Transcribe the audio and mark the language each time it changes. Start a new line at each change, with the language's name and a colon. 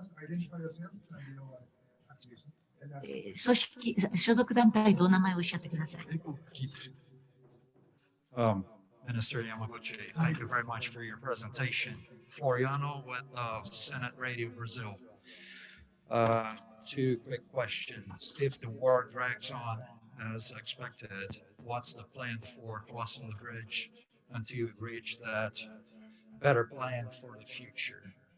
English: identify yourself and your affiliation. And,
Japanese: 組織、所属団体とお名前をおっしゃってください。
English: Minister Yamaguchi, thank you very much for your presentation. Floriano with Senate Radio Brazil. Two quick questions. If the war drags on as expected, what's the plan for crossing the bridge until you reach that better plan for the future?